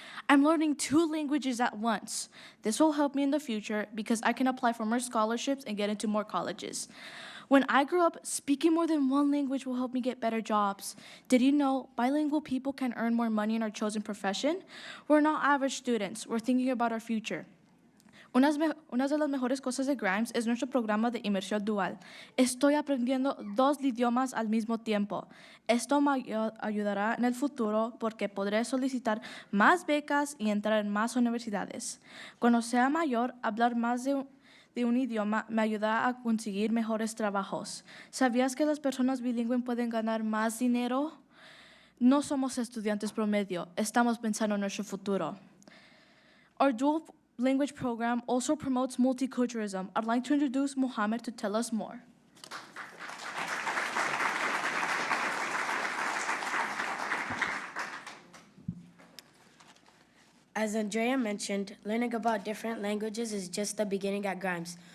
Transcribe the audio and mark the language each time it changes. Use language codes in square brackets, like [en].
[en] I'm learning 2 languages at once. This will help me in the future because I can apply for more scholarships and get into more colleges. When I grow up, speaking more than 1 language will help me get better jobs. Did you know bilingual people can earn more money in our chosen profession? We're not average students. We're thinking about our future. [es] Una de las mejores cosas de Grimes es nuestro programa de inmersión dual. Estoy aprendiendo 2 idiomas al mismo tiempo. Esto me ayudará en el futuro porque podré solicitar más becas y entrar en más universidades. Cuando sea mayor, hablar más de un idioma me ayudará a conseguir mejores trabajos. ¿Sabías que las personas bilingües pueden ganar más dinero? No somos estudiantes promedio. Estamos pensando en nuestro futuro. [en] Our dual language program also promotes multiculturalism. I'd like to introduce Mohammed to tell us more. As Andrea mentioned, learning about different languages is just the beginning at Grimes.